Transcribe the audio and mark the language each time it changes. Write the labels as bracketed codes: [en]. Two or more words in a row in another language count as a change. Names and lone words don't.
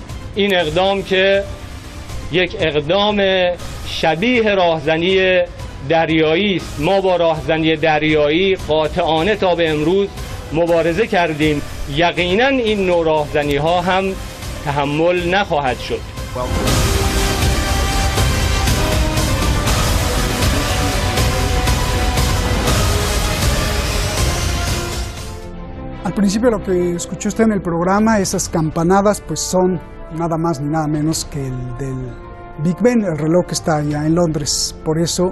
[fa] این اقدام که یک اقدام شبیه راهزنی دریایی است. ما با راهزنی دریایی قاطعانه تا به امروز مبارزه کردیم. یقینا این نوع راهزنی ها هم تحمل نخواهد شد. [es] Al principio lo que escuchó usted en el programa, esas campanadas, pues son nada más ni nada menos que el del Big Ben, el reloj que está allá en Londres.